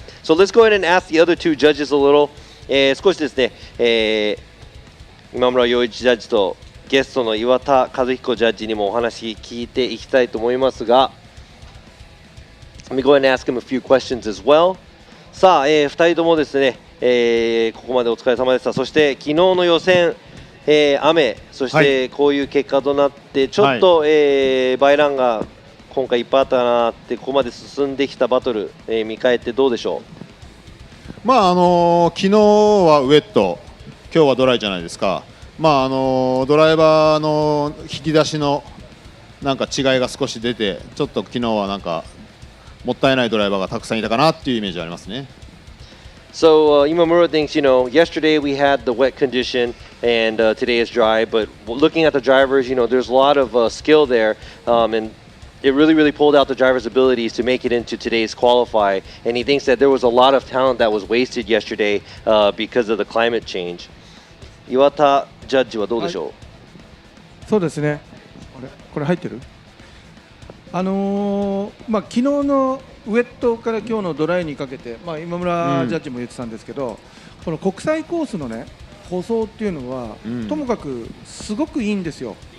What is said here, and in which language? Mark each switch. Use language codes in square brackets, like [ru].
[en] So let's go ahead and ask the other two judges a little. [ja] 少しですね、今村洋一ジャッジとゲストの岩田和彦ジャッジにもお話聞いていきたいと思いますが、 [en] Let me go ahead and ask him a few questions as well. [ja] さあ、2人ともですね、ここまでお疲れ様でした。そして昨日の予選、雨、そしてこういう結果となって、ちょっと、バイランが今回いっぱいあったなって、ここまで進んできたバトル、見返ってどうでしょう。昨日はウェット、今日はドライじゃないですか。ドライバーの引き出しのなんか違いが少し出て、ちょっと昨日はなんかもったいないドライバーがたくさんいたかなっていうイメージありますね。 [en] So Imamura thinks, yesterday we had the wet condition and today is dry, but looking at the drivers, there's a lot of skill there, and it really pulled out the drivers' abilities to make it into today's qualify, and he thinks that there was a lot of talent that was wasted yesterday because of the climate change. [ja] 岩田ジャッジはどうでしょう。はい、そうですね。これ入ってる？昨日のウェットから今日のドライにかけて、今村ジャッジも言ってたんですけど、この国際コースのね舗装っていうのは、ともかくすごくいいんですよ。